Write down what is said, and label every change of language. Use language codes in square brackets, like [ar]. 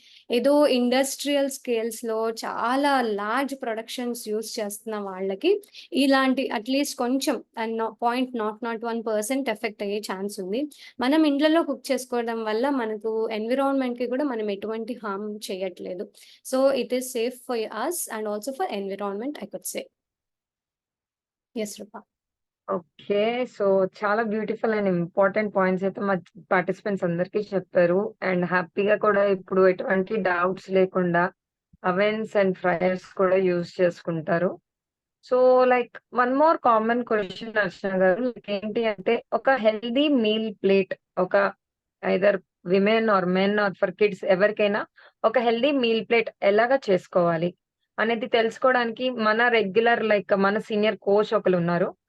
[te] ఏదో ఇండస్ట్రియల్ స్కేల్స్‌లో చాలా large productions use చేస్తున్న వాళ్ళకి ఇలాంటి అట్‌లీస్ట్ కొంచెం 0.001% ఎఫెక్ట్ అయ్యే ఛాన్స్ ఉంది. మనం ఇండ్లలో కుక్ చేసుకోవడం వల్ల మనకు ఎన్విరాన్మెంట్‌కి కూడా మనం ఎటువంటి హార్మ్ చేయట్లేదు. [en] So, it is safe for us and also for environment, I could say. Yes, Rupa. Okay. [te] So, చాలా బ్యూటిఫుల్ అండ్ ఇంపార్టెంట్ పాయింట్స్ అయితే మా పార్టిసిపెంట్స్ అందరికీ చెప్పారు. అండ్ హ్యాపీగా కూడా ఇప్పుడు ఎటువంటి డౌట్స్ లేకుండా అవెన్స్ అండ్ ఫ్రైయర్స్ కూడా యూజ్ చేసుకుంటారు. [en] so, like one more common question [te] అర్చన గారు. లైక్ ఏంటి అంటే ఒక హెల్తీ మీల్ ప్లేట్ ఒక [en] either women or men or for kids [te] ఎవరికైనా ఒక హెల్తీ మీల్ ప్లేట్ ఎలాగా చేసుకోవాలి అనేది తెలుసుకోవడానికి మన రెగ్యులర్ లైక్ మన సీనియర్ కోచ్ ఒకళ్ళున్నారు.